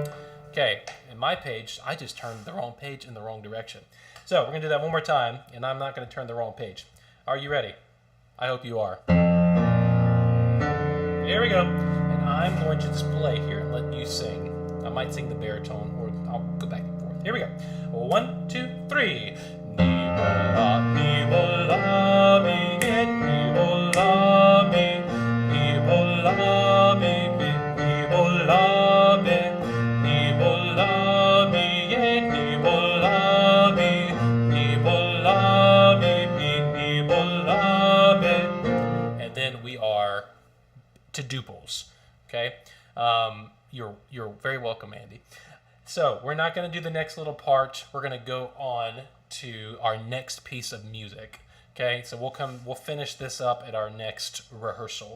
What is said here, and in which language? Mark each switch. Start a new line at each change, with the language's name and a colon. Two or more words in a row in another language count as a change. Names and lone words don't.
English: Okay, in my page, I just turned the wrong page in the wrong direction. So we're going to do that one more time, and I'm not going to turn the wrong page. Are you ready? I hope you are. Here we go. And I'm going to just play here and let you sing. I might sing the baritone, or I'll go back and forth. Here we go. 1, 2, 3. Nivola, nivola, mi, nivola, mi, nivola, mi, nivola, mi, nivola, mi, nivola, mi, nivola, mi, nivola, mi. And then we are to duples. Okay, you're very welcome, Andy. So we're not going to do the next little part. We're going to go on to our next piece of music. Okay, so we'll finish this up at our next rehearsal.